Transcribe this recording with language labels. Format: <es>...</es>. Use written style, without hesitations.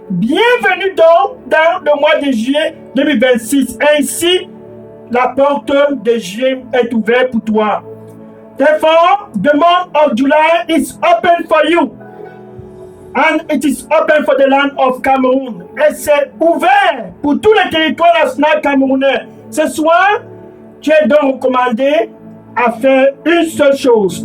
<fr>Bienvenue donc dans le mois de juillet 2026. Ainsi, la porte de juillet est ouverte pour toi.</fr> <en>Therefore, the month of July is open for you. And it is open for the land of Cameroon.</en> <fr>Et c'est ouvert pour tous les territoires nationaux camerounais. Ce soir, tu es donc recommandé à faire une seule chose.</fr>